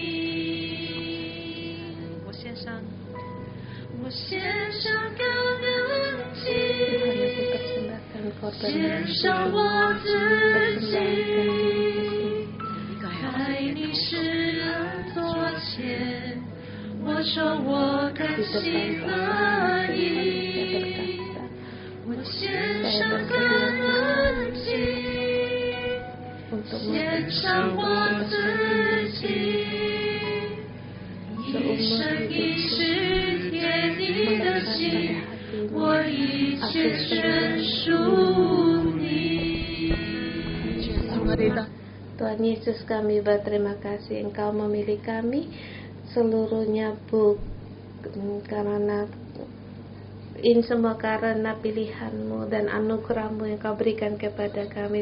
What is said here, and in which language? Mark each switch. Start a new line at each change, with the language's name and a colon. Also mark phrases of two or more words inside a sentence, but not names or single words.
Chinese: 我獻上感恩祭，獻上我自己，在你施恩座前，我說我甘心樂意，我獻上感恩祭，獻上我自己，一生一世貼你的心，我一切全屬你。
Indonesian: Tuhan Yesus, kami berterima kasih Engkau memilih kami seluruhnya karena ini semua karena pilihan-Mu dan anugerah-Mu yang Kau berikan kepada kami.